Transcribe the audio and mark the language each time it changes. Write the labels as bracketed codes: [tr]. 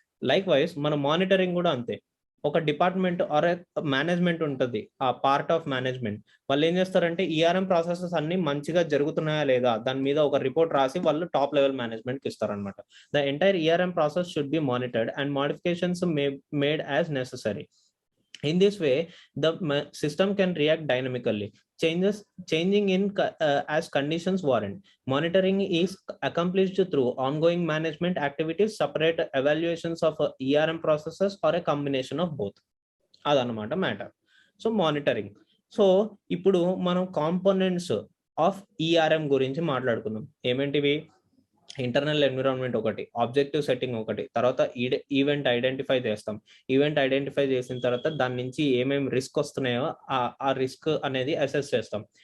[te] Like wise మన monitoring కూడా అంతే. ఒక డిపార్ట్మెంట్ ఆర్ మేనేజ్మెంట్ ఉంటుంది, ఆ పార్ట్ ఆఫ్ మేనేజ్మెంట్ వాళ్ళు ఏం చేస్తారంటే ఈఆర్ఎం ప్రాసెసెస్ అన్ని మంచిగా జరుగుతున్నాయా లేదా దాని మీద ఒక రిపోర్ట్ రాసి వాళ్ళు టాప్ లెవెల్ మేనేజ్మెంట్ కి ఇస్తారనమాట. [en] The entire ERM process should be monitored and modifications made as necessary. In this way, the system can react dynamically, changing in as conditions warrant. Monitoring is accomplished through ongoing management activities, separate evaluations of ERM processes, or a combination of both. [te] Adanamata [en] matter. So monitoring. [te] So ఇప్పుడు మనం components of ERM గురించి మాట్లాడుకుందాం. ఏమేంటివి? Internal environment ఒకటి, objective setting ఒకటి, తర్వాత event identify చేస్తాం. Event identify చేసిన తర్వాత దాని నుంచి ఏమేమి రిస్క్ వస్తున్నాయో ఆ రిస్క్ అనేది అసెస్ చేస్తాం.